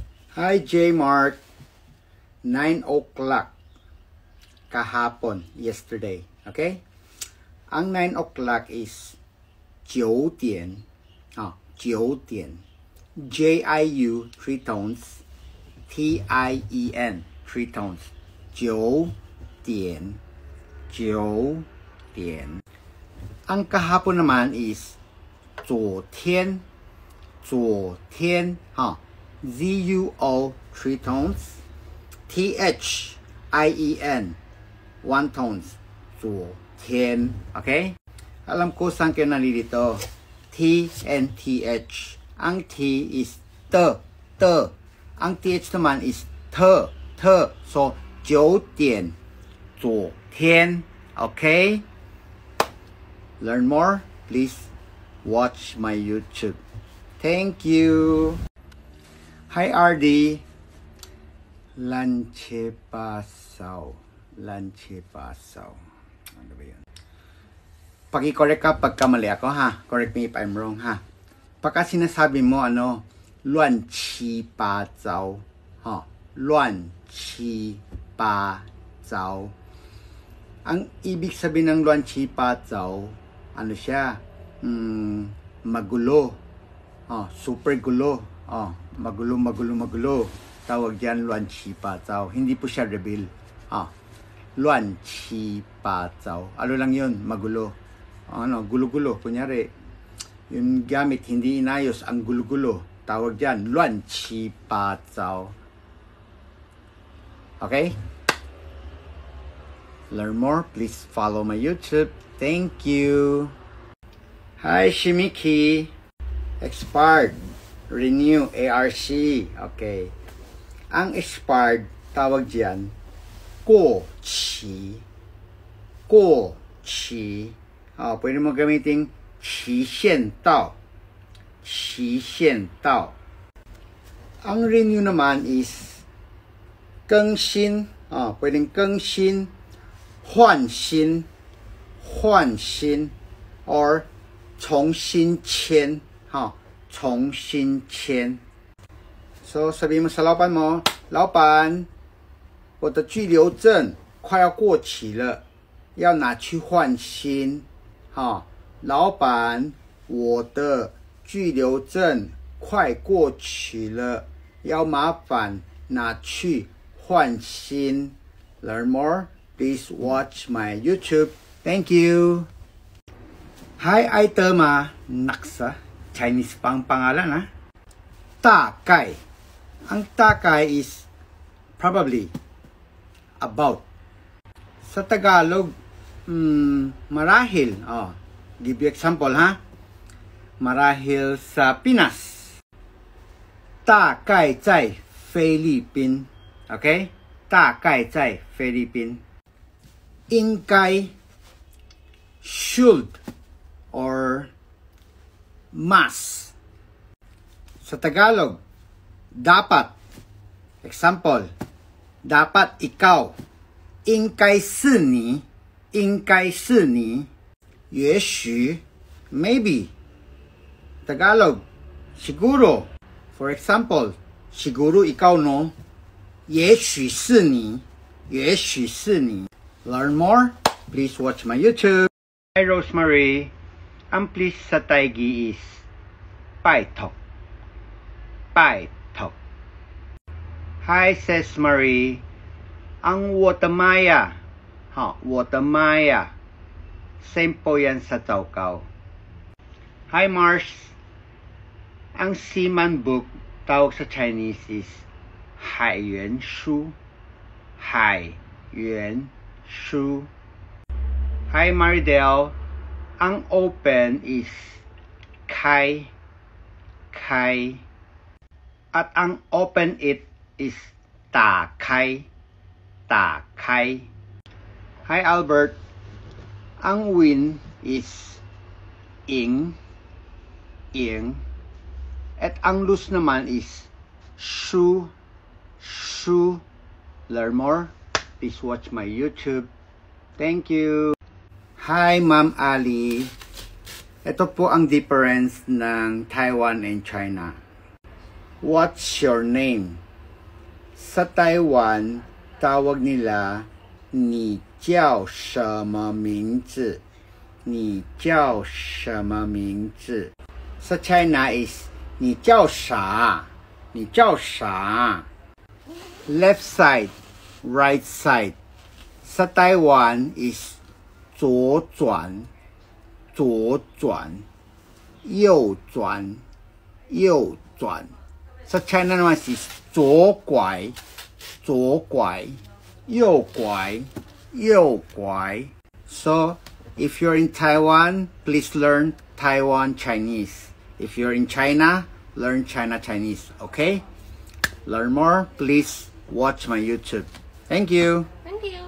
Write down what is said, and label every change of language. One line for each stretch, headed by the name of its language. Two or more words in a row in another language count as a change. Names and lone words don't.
English: Hi J Mark, 9 o'clock
Filipino: kahapon,
English: yesterday, okay?
Filipino: Ang 9 o'clock is 9 點, 9點,
English: J-I-U, 3 tones, T-I-E-N, 3 tones, 9 點, 9點.
Filipino: Ang kahapon naman is 昨天, 昨天,
English: Z-U-O, 3 tones, T-H-I-E-N, 1 tones,
Chinese: 昨天,
English: okay?
Filipino: Alam ko saan kayo nalilito.
English: T and T-H. Ang T is T.
Filipino: Ang T-H naman is T. So, 9 點, 昨天,
English: okay? Learn more? Please watch my YouTube. Thank you. Hi RD. Lanche pasaw.
Filipino: Ano ba yun? Paki-correct ka pagka mali ako, ha?
English: Correct me if I'm wrong,
Filipino: ha? Pagka sinasabi mo, luan chi pa zao.
Chinese: 乱七八糟.
Filipino: Ang ibig sabihin ng
Chinese: 乱七八糟,
Filipino: ano siya? Magulo. Super gulo. Magulo. Tawag diyan
Chinese: 乱七八糟.
Filipino: Hindi po siya reveal.
Chinese: 乱七八糟.
Filipino: Ano lang yun? Magulo. Gulo-gulo. Kunyari, yung gamit hindi inayos ang gulo-gulo. Tawag diyan
Chinese: 乱七八糟.
English: Okay? Learn more, please follow my YouTube. Thank you. Hi Shimiki. Expired. Renew ARC.
Filipino: Okay. Ang expired, tawag diyan 过期. Pwede mo gamitin 期限到. Ang renew naman is 更新. Pwedeng 更新, 换新 or 重新签.
Chinese: 重新签.
Filipino: So, sabihin mo sa laoban mo,
Chinese: 老板, 我的居留证快要过期了，要拿去换新。老板，我的居留证快过期了，要麻烦拿去换新。
English: Learn more? Please watch my YouTube. Thank you. Hi, Aitema Naksa.
Filipino: Chinese pang pangalan, ha? 大概. Ang 大概 is probably, about. Sa Tagalog, marahil.
English: Give you example,
Filipino: ha? Marahil sa Pinas.
Chinese: 大概在菲律宾. Okay? 大概在菲律宾. 应该
English: should or must.
Filipino: Sa Tagalog, dapat. Example, dapat ikaw.
Chinese: 应该是你. 也许 maybe.
Filipino: Tagalog, siguro.
English: For example,
Filipino: siguro ikaw no.
Chinese: 也许是你.
English: Learn more? Please watch my YouTube. Hi Rosemary.
Filipino: Ang please sa Taigi is 拜托.
English: Hi says Marie.
Chinese: Ang 我的妈呀. 我的妈呀.
Filipino: Same po yan sa Taukao.
English: Hi Mars.
Filipino: Ang
English: Seaman book
Filipino: tawag sa Chinese is 海员书.
English: Hi Maridel.
Filipino: Ang open is 开. At ang
English: open it
Filipino: is 打开.
English: Hi Albert.
Filipino: Ang win is 赢. At ang lose naman is 输.
English: Learn more? Please watch my YouTube. Thank you. Hi Ma'am Ali.
Filipino: Ito po ang difference ng Taiwan and China.
English: What's your name?
Filipino: Sa Taiwan, tawag nila,
Chinese: 你叫什么名字? 你叫什么名字?
Filipino: Sa China is,
Chinese: 你叫啥? 你叫啥?
English: Left side, right side.
Filipino: Sa Taiwan is,
Chinese: 左转, 左转, 右转, 右转.
Filipino: Sa China naman is,
Chinese: 左拐, 左拐, 右拐, 右拐.
English: So, if you're in Taiwan, please learn Taiwan Chinese. If you're in China, learn China Chinese, okay? Learn more, please watch my YouTube. Thank you. Thank you.